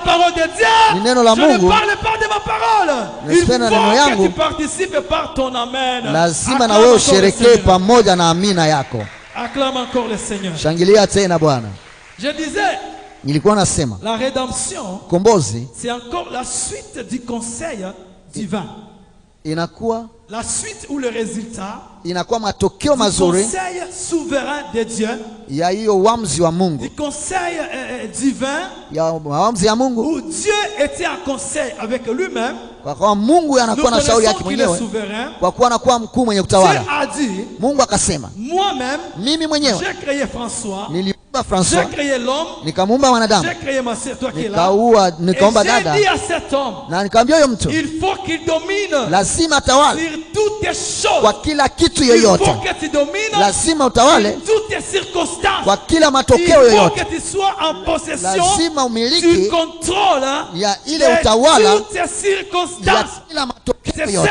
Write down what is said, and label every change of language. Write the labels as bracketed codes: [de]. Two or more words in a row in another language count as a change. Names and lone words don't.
[sw] Ni neno la Mungu, nasema neno yangu, lazima na wewe usherekee pamoja na amina yako. Shangilia tena Bwana. Nilikuwa nasema [fr] la rédemption, [sw] kombozi, [fr] c'est encore la suite du conseil divin. [sw] Inakuwa [fr] la suite ou le résultat, [sw] inakuwa matokeo mazuri, [fr] conseil souverain de Dieu, [sw] ya hiyo uamuzi wa Mungu, [fr] du conseil divin, [sw] ya uamuzi ya Mungu, [fr] où Dieu était en conseil avec lui-même. [sw] Kwa kuwa Mungu anakuwa na shauri yake mwenyewe, kwa kuwa anakuwa mkuu mwenye kutawala. Mungu akasema, mimi mwenyewe niliumba François, nikamuumba wanadamu, nikaumba dada, na nikamwambia huyo mtu lazima atawale kwa kila kitu yoyote, lazima utawale kwa kila matokeo yoyote, lazima umiliki ya ile utawala ya kila matokeo yote.